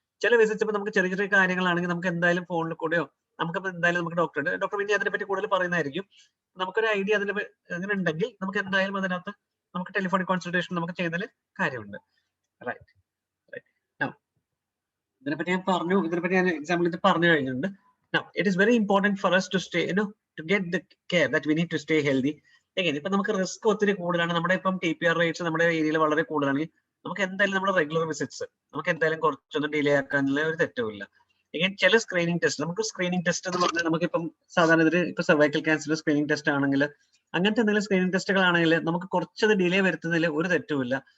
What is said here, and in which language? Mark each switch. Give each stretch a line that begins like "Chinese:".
Malayalam: ചില വിസിറ്റ്സ് ഇപ്പൊ നമുക്ക് ചെറിയ ചെറിയ കാര്യങ്ങളാണെങ്കിൽ നമുക്ക് എന്തായാലും ഫോണിൽ കൂടെയോ നമുക്കിപ്പോ എന്തായാലും നമുക്ക് ഡോക്ടർ പിന്നെ അതിനെപ്പറ്റി കൂടുതൽ പറയുന്നതായിരിക്കും. നമുക്കൊരു ഐഡിയ അതിന് അങ്ങനെ ഉണ്ടെങ്കിൽ നമുക്ക് എന്തായാലും അതിനകത്ത് നമുക്ക് ടെലിഫോണിക് കൺസൾട്ടേഷൻ നമുക്ക് ചെയ്യുന്നതിൽ കാര്യമുണ്ട്. റൈറ്റ്. ഇതിനെപ്പറ്റി ഞാൻ പറഞ്ഞു, ഇതിനെപ്പറ്റി ഞാൻ എക്സാമ്പിൾ ഇത് പറഞ്ഞു കഴിഞ്ഞിട്ടുണ്ട്.
English: Now, it is very important for us to stay, to get the care that we need to stay healthy.
Malayalam: Again, ഇപ്പൊ നമുക്ക് റിസ്ക് ഒത്തിരി കൂടുതലാണ്, നമ്മുടെ ഇപ്പം TPR റേറ്റ്സ് നമ്മുടെ ഏരിയയിൽ വളരെ കൂടുതലാണെങ്കിൽ നമുക്ക് എന്തായാലും നമ്മുടെ റെഗുലർ വിസിറ്റ്സ് നമുക്ക് എന്തായാലും കുറച്ചൊന്നും ഡിലേ ആക്കാനുള്ള ഒരു തെറ്റുമില്ല. എഗെയിൻ ചില സ്ക്രീനിങ് ടെസ്റ്റ്, നമുക്ക് സ്ക്രീനിങ് ടെസ്റ്റ് എന്ന് പറഞ്ഞാൽ നമുക്കിപ്പം സാധാരണ ഇപ്പൊ സർവൈക്കൽ ക്യാൻസർ സ്ക്രീനിങ് ടെസ്റ്റ് ആണെങ്കിൽ അങ്ങനത്തെ എന്തെങ്കിലും സ്ക്രീനിങ് ടെസ്റ്റുകളാണെങ്കിൽ നമുക്ക് കുറച്ചത് ഡിലേ വരുത്തുന്നതിൽ ഒരു തെറ്റുമില്ല.